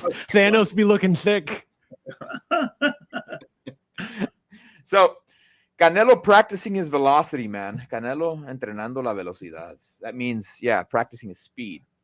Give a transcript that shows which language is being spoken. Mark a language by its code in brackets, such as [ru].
[en] Thanos be looking thick. So Canelo practicing his velocity, man. [es] Canelo entrenando la velocidad. [en] That means, yeah, practicing his speed.